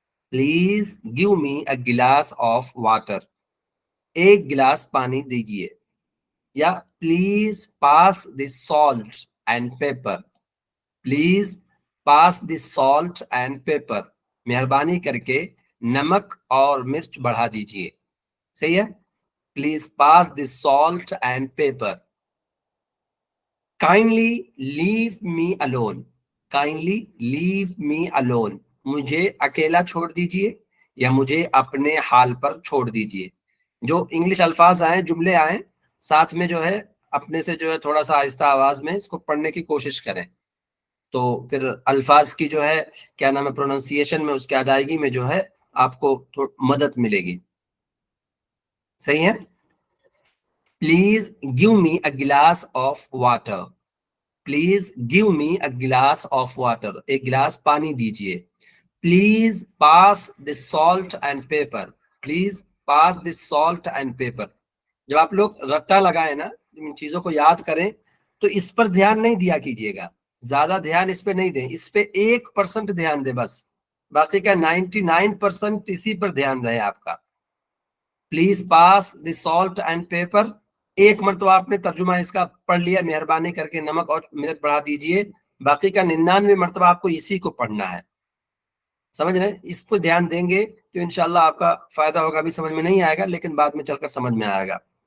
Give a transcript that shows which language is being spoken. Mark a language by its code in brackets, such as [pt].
[en] Please give me a glass of water. [ur] ایک glass پانی دیجیے. [en] یا please pass the salt and pepper. Please pass the salt and pepper. [ur] مہربانی کر کے نمک اور مرچ بڑھا دیجیے. صحیح ہے. [en] Please pass the salt and pepper. Kindly leave me alone. Kindly leave me alone. [ur] مجھے اکیلا چھوڑ دیجیے یا مجھے اپنے حال پر چھوڑ دیجیے. جو انگلش الفاظ آئیں، جملے آئیں، ساتھ میں جو ہے اپنے سے جو ہے تھوڑا سا آہستہ آواز میں اس کو پڑھنے کی کوشش کریں، تو پھر الفاظ کی جو ہے کیا نام ہے پروننسیشن میں، اس کی ادائیگی میں جو ہے آپ کو مدد ملے گی. صحیح ہے. [en] Please give me a glass of water. Please give me a glass of water. [ur] ایک گلاس پانی دیجیے. [en] Please pass the salt and pepper. Please pass the salt and pepper. [ur] جب آپ لوگ رٹا لگائیں نا، ان چیزوں کو یاد کریں تو اس پر دھیان نہیں دیا کیجیے گا. زیادہ دھیان اس پہ نہیں دیں. اس پہ 1% دھیان دیں بس. باقی کا 99% اسی پر دھیان رہے آپ کا. [en] Please pass the salt and pepper. [ur] ایک مرتبہ آپ نے ترجمہ اس کا پڑھ لیا، مہربانی کر کے نمک اور مرچ بڑھا دیجئے. باقی کا 99 مرتبہ آپ کو اسی کو پڑھنا ہے. سمجھ رہے ہیں؟ اس پہ دھیان دیں گے تو انشاءاللہ آپ کا فائدہ ہوگا. ابھی سمجھ میں نہیں آئے گا لیکن بعد میں چل کر سمجھ میں آئے گا.